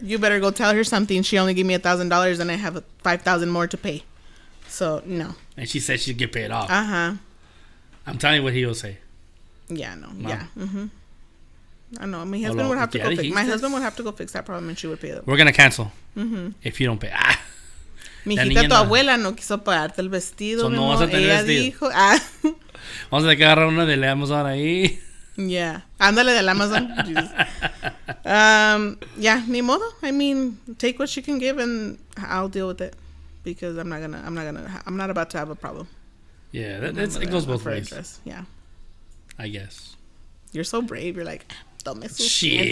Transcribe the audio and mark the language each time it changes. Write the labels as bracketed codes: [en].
[en] You better go tell her something. She only gave me $1,000 and I have $5,000 more to pay. So no. And she said she'd get paid off. I'm telling you what he'll say. Yeah, no. Mom. Yeah. I know. My husband would have to go fix. My husband would have to go fix that problem, and she would pay it. We're gonna cancel. If you don't pay. [es] Mijita, tu abuela no quiso pagarte el vestido. So no vas a tener vestido. Dijo, Vamos a agarrar uno del Amazon ahí. Yeah, ándale del Amazon. Yeah, ni modo. [en] I mean, take what she can give, and I'll deal with it because I'm not about to have a problem. Yeah, it goes both ways. Interest. Yeah, I guess. You're so brave. You're like, [es] tome sus [en] shit.